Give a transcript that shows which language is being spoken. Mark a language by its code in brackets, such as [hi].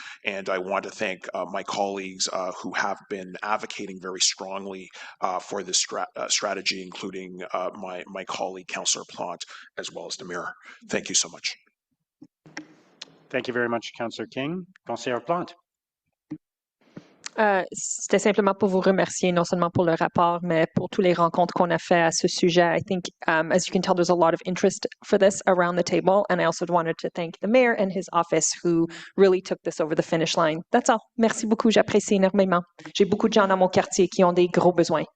[en] And I want to thank my colleagues who have been advocating very strongly for this strategy, including my colleague, Councillor Plante, as well as the Mayor. Thank you so much. Thank you very much, Councillor King. Councillor Plante. [fr] C'était simplement pour vous remercier, non seulement pour le rapport, mais pour toutes les rencontres qu'on a fait à ce sujet. [en] I think, as you can tell, there's a lot of interest for this around the table. And I also wanted to thank the mayor and his office who really took this over the finish line. That's all. [fr] Merci beaucoup. J'apprécie énormément. J'ai beaucoup de gens dans mon quartier qui ont des gros besoins.